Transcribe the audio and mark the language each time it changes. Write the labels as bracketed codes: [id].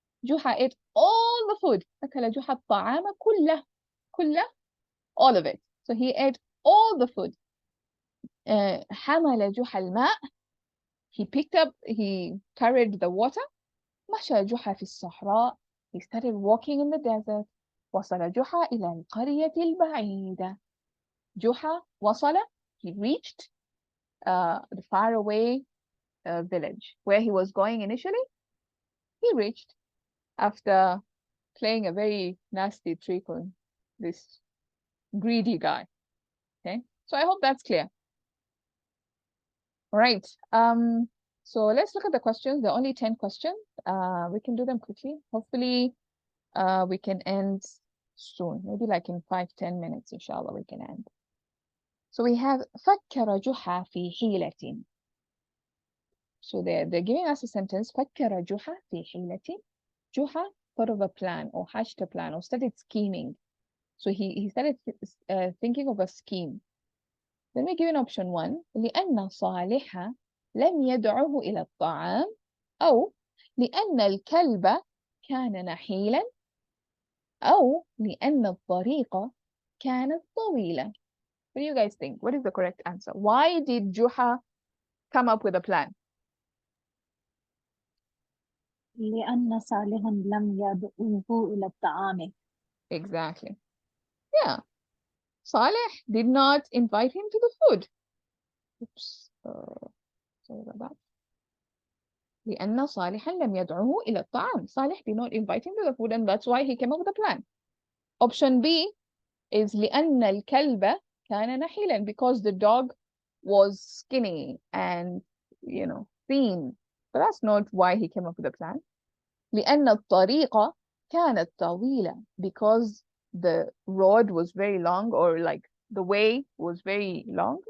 [en] Juha ate all the food. [ar] أكل جحا الطعام كله. كله. [en] All of it. So he ate all the food. [ar] حمل جحا الماء. [en] He carried the water. [ar] مشى جحا في الصحراء. [en] He started walking in the desert. [ar] وصل جحا إلى القرية البعيدة. جحا وصل. [en] He reached the faraway village where he was going initially. He reached after playing a very nasty trick on this greedy guy. Okay, so I hope that's clear. All right. So let's look at the questions. There are only 10 questions. We can do them quickly. Hopefully, we can end soon. Maybe like in 5-10 minutes, inshallah, we can end. So we have [ar] فكر جحا في حيلة. [en] So they're giving us a sentence. [ar] فكر جحا في حيلة. [en] Juha thought of a plan or hatched a plan or started scheming. So he started thinking of a scheme. Let me give you option 1. [ar] لأن صالح لم يدعه إلى الطعام أو لأن الكلب كان نحيلا أو لأن الطريق كانت طويلة. [en] What do you guys think? What is the correct answer? Why did Juha come up with a plan? [ar] لأن صالحا لم يدعوه إلى الطعام. [en] Exactly. Yeah. Saleh did not invite him to the food. Oops. Sorry about that. [ar] لأن صالحا لم يدعوه إلى الطعام. [en] Saleh did not invite him to the food, and that's why he came up with a plan. Option B is [ar] لأن الكلب كان نحيلا, [en] because the dog was skinny and, you know, thin. But that's not why he came up with a plan. [ar] لأن الطريق كانت طويلة, [en] because the road was very long, or like the way was very long.